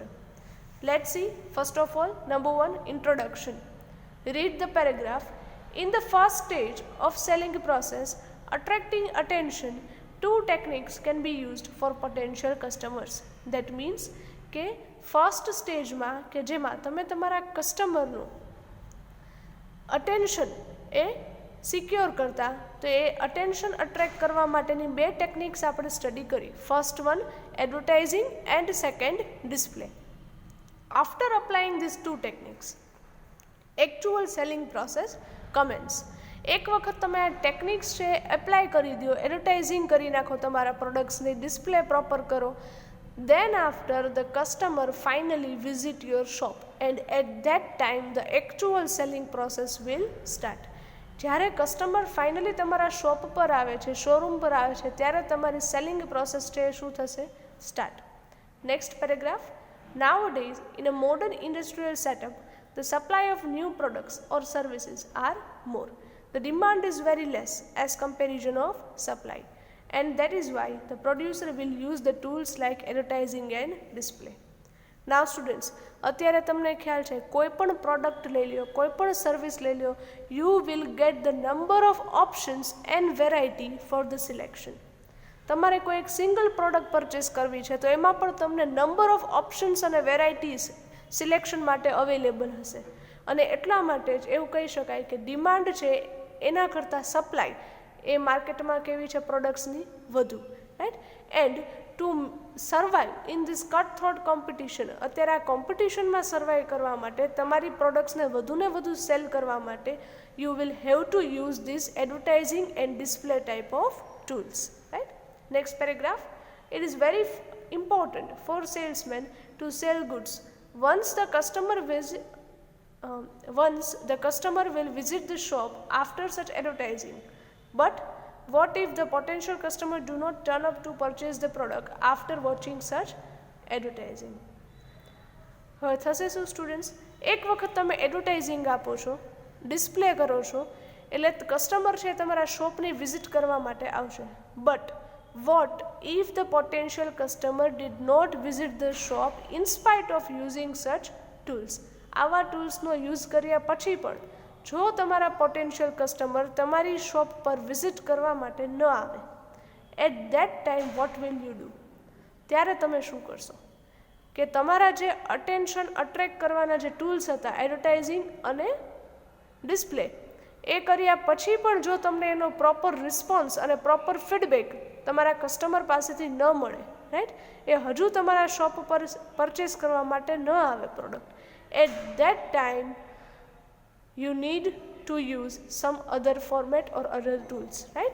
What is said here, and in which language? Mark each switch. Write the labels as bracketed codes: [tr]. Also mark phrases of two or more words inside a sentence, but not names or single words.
[en] Let's see. First of all, number 1, introduction. Read the paragraph. In the first stage of selling process, attracting attention, 2 techniques can be used for potential customers. That means [gu] કે [en] first stage [gu] માં કે જેમાં તમે તમારા કસ્ટમરનું attention એ સિક્યોર કરતા, તો એ [en] attention attract [gu] કરવા માટેની 2 ટેકનિક્સ આપણે સ્ટડી કરી. [en] First one, advertising, and second, display. After applying these 2 techniques, actual selling process commence. [gu] એક વખત તમે આ ટેકનિક્સ છે એપ્લાય કરી દો, એડવર્ટાઇઝિંગ કરી નાખો તમારા પ્રોડક્ટ્સની, ડિસ્પ્લે પ્રોપર કરો, [en] then after the customer finally visit your shop, and at that time the actual selling process will start. [gu] જ્યારે કસ્ટમર ફાઇનલી તમારા શોપ પર આવે છે, શોરૂમ પર આવે છે, ત્યારે તમારી સેલિંગ પ્રોસેસ છે શું થશે? [en] Start. Next paragraph. Nowadays, in a modern industrial setup, the supply of new products or services are more. The demand is very less as comparison of supply, and that is why the producer will use the tools like advertising and display. Now students, [gu] અત્યારે તમને ખ્યાલ છે કોઈ પણ પ્રોડક્ટ લઈ લ્યો, કોઈ પણ સર્વિસ લઈ લ્યો, [en] you will get the number of options and variety for the selection. [gu] તમારે કોઈ એક સિંગલ પ્રોડક્ટ પરચેસ કરવી છે તો એમાં પણ તમને [en] number of options [gu] અને વેરાયટીઝ સિલેક્શન માટે અવેલેબલ હશે. અને એટલા માટે જ એવું કહી શકાય કે ડિમાન્ડ છે એના કરતાં સપ્લાય એ માર્કેટમાં કેવી છે પ્રોડક્ટ્સની વધુ, રાઈટ? [en] And to survive in this cut throat competition, [gu] અત્યારે આ કોમ્પિટિશનમાં સર્વાઈવ કરવા માટે તમારી પ્રોડક્ટ્સને વધુને વધુ સેલ કરવા માટે [en] you will have to use this advertising and display type of tools, right? Next paragraph. It is very important for salesmen to sell goods once the customer will visit the shop after such advertising. But what if the potential customer do not turn up to purchase the product after watching such advertising? [gu] હવે થશે શું સ્ટુડન્ટ્સ? એક વખત તમે એડવર્ટાઇઝિંગ આપો છો, ડિસ્પ્લે કરો છો, એટલે કસ્ટમર છે તમારા શોપની વિઝિટ કરવા માટે આવશે. [en] બટ what if the potential customer did not visit the shop in spite of using such tools? [gu] આવા ટૂલ્સનો યુઝ કર્યા પછી પણ જો તમારા પોટેન્શિયલ કસ્ટમર તમારી શોપ પર વિઝિટ કરવા માટે ન આવે, [en] At that time what will you do? [gu] ત્યારે તમે શું કરશો કે તમારા જે અટેન્શન અટ્રેક્ટ કરવાના જે ટૂલ્સ હતા, એડવર્ટાઇઝિંગ અને ડિસ્પ્લે, એ કર્યા પછી પણ જો તમને એનો પ્રોપર રિસ્પોન્સ અને પ્રોપર ફીડબેક તમારા કસ્ટમર પાસેથી ન મળે, રાઈટ, એ હજુ તમારા શોપ પર પરચેસ કરવા માટે ન આવે પ્રોડક્ટ, [en] At that time you need to use some other format or other tools, [gu] રાઈટ?